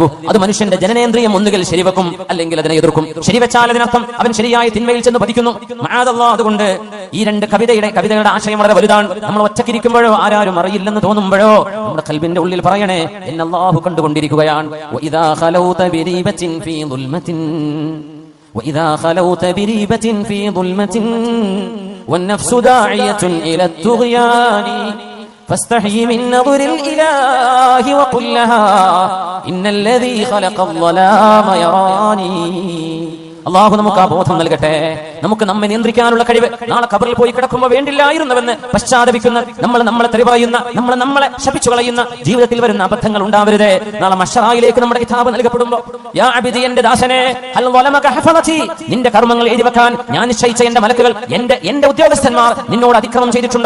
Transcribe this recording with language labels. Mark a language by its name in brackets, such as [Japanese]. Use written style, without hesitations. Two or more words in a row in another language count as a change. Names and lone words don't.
[Malayalam] അത് മനുഷ്യന്റെ ജനനേന്ദ്രിയം ഒന്നുകിൽ ശരിവെക്കും, അല്ലെങ്കിൽ അതിനെ എതിർക്കും. ശരിവെച്ചാൽ അതിനർത്ഥം അവൻ ശരിയായ തിന്മയിൽ ചെന്ന് പതിക്കുന്നു. മഅദല്ലാഹ്. അതുകൊണ്ട് ഈ രണ്ട് കവിതയുടെ ആശയം വളരെ വലുതാണ്. നമ്മൾ ഒറ്റക്കിരിക്കുമ്പോഴോ ആരും അറിയില്ലെന്ന് തോന്നുമ്പോഴോ നമ്മുടെ ഖൽബിന്റെ ഉള്ളിൽ പറയണേ, എന്നെ അല്ലാഹു കണ്ടുകൊണ്ടിരിക്കുകയാണ്. [Arabic] وإذا خلوت بريبة في ظلمة وإذا خلوت بريبة في ظلمة والنفس داعية إلى الطغيان فاستحي من نظر الإله وقل لها إن الذي خلق الظلام يراني. [Malayalam] അല്ലാഹു നമുക്ക് ആ ബോധം നൽകട്ടെ. നമുക്ക് നമ്മെ നിയന്ത്രിക്കാനുള്ള കഴിവ്. നാളെ ഖബറിൽ പോയി കിടക്കുമ്പോൾ വേണ്ടില്ലായിരുന്നുവെന്ന് പശ്ചാത്തപിക്കുന്ന, നമ്മളെ തെറി പറയുന്ന, നമ്മളെ ശപിച്ചു കളയുന്ന ജീവിതത്തിൽ വരുന്ന അബദ്ധങ്ങൾ ഉണ്ടാവരുതേ. നാളെ മഹ്ശറായിലേക്ക് നമ്മുടെ കിതാബ് നൽകപ്പെടുമ്പോൾ, [Arabic] يا عبدي, [Malayalam] എന്റെ ദാസനെ, [Arabic] هل ظلمك حفظتي, [Malayalam] നിന്റെ കർമ്മങ്ങൾ എഴുതി വെക്കാൻ ഞാൻ നിശ്ചയിച്ച എന്റെ മലക്കുകൾ, എന്റെ ഉദ്യോഗസ്ഥന്മാർ നിന്നോട് അതിക്രമം ചെയ്തിട്ടുണ്ടോ?